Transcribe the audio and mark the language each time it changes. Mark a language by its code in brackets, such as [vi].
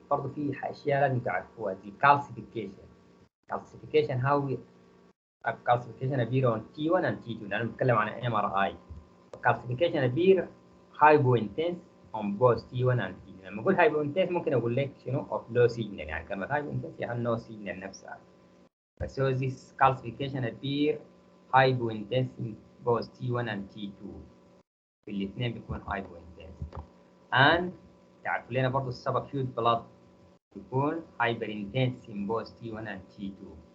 [ar] برضه في أشياء لازم تعرفوها زي calcification. [en] Calcification how we calcification appear on T1 and T2. [ar] نحن بنتكلم عن MRI. [en] Calcification appear hypointense on both T1 and T2. [ar] لما أقول hypointense ممكن أقول لك شنو [en] of low signal، [ar] يعني كلمة hypointense يعني no signal نفسها. [en] So this calcification appear hypointense in both T1 and T2. [ar] في الاثنين بيكون hypointense. [en] And [ar] تعرفوا لنا برضه [en] subacute blood بيكون hyperintense in both T1 and T2.